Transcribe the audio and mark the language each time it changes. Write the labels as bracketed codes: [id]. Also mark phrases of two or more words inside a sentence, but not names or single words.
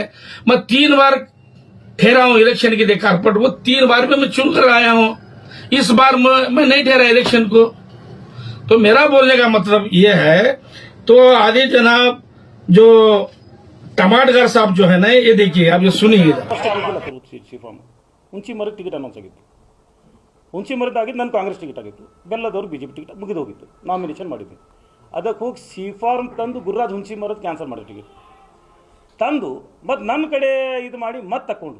[hi] मैं 3 बार ठहरा हूं इलेक्शन के लिए कारपोरेट, वो 3 बार में मैं चुनकर आया हूं। इस बार मैं नहीं ठहरा इलेक्शन को। तो मेरा बोलने का मतलब ये है। तो आदि जनाब जो टमाटकर साहब जो है ना, ये देखिए आप ये सुनिए। [kn] ಹುಂಚಿಮರದ [en] ticket announce [kn] ಆಗಿತ್ತು, ಹುಂಚಿಮರದಾಗಿದ್ದು ನನ್ನ ಕಾಂಗ್ರೆಸ್ ಟಿಕೆಟ್ ಆಗಿತ್ತು, ಬೆಲ್ಲದವ್ರು ಬಿಜೆಪಿ ಟಿಕೆಟ್ ಮುಗಿದು ಹೋಗಿತ್ತು, ನಾಮಿನೇಷನ್ ಮಾಡಿದ್ವಿ. ಅದಕ್ಕೆ ಹೋಗಿ ಸಿಫಾರ್ಮ್ ತಂದು ಗುರುರಾಜ್ ಹುಂಚಿಮರದ ಕ್ಯಾನ್ಸಲ್ ಮಾಡಿದ್ರು ಟಿಕೆಟ್ ತಂದು, ಮತ್ತು ನನ್ನ ಕಡೆ ಇದು ಮಾಡಿ ಮತ್ತೆ ತಗೊಂಡ್ರು.